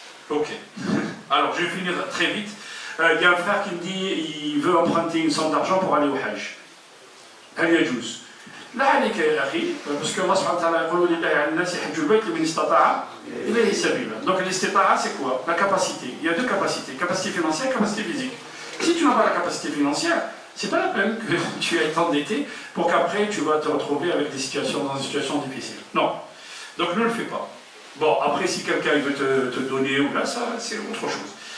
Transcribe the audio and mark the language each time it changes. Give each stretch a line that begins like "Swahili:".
French: Ok. Alors, je vais finir très vite. Il y a un frère qui me dit il veut emprunter une somme d'argent pour aller au Hajj.
Arabic: هل يجوز؟ لا عليك يا أخي,
French: parce que
Arabic: Allah subhanahu wa ta'ala يقول لله على الناس يحج البيت لمن استطاع إليه سبيلا.
French: Donc l'istita'a, c'est quoi? La capacité. Il y a deux capacités, capacité financière et capacité physique. Si tu n'as pas la capacité financière, c'est pas la peine que tu aies endetté pour qu'après tu vas te retrouver avec des situations dans une situation difficile. Non. Donc ne le fais pas. Bon, après si quelqu'un veut te donner ou là, ça c'est autre chose.